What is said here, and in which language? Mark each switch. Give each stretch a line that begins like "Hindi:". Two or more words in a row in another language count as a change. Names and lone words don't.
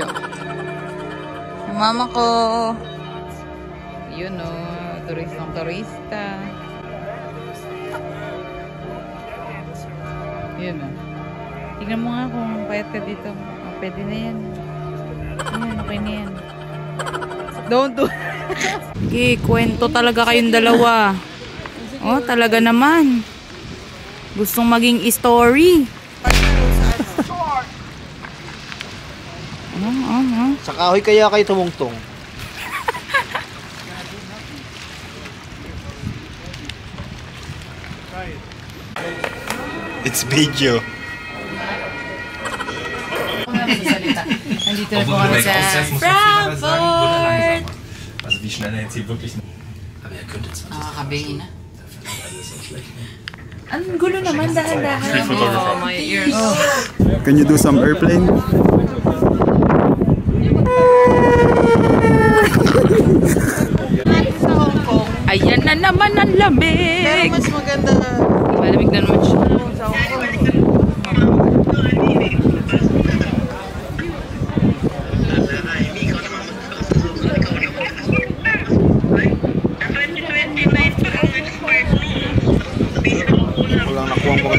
Filipino: Yung mama ko. Yun o. Turista. Yun o. Tingnan mo nga kung payat ka dito. Oh, pwede na yan. Ayan, okay na yan.
English: Don't do.
Filipino: Okay, kwento talaga kayong dalawa. Oh, talaga naman. Gustong maging story. Sa kahoy kaya kayo tumungtong?
English: It's video.
Filipino: Nandito na po kami sa Frankfurt!
German: Also wie schnell er jetzt hier wirklich... Aber er könnte 20
Filipino: Nakakabingin na.
German: alles so schlecht.
Filipino: Ang gulo naman, dahan-dahan.
English: Oh, my ears. Can you do some airplane?
Filipino: Ayan na naman ang lamig. Pero mas maganda na. Malamig na naman siya. Walang nakuha mo.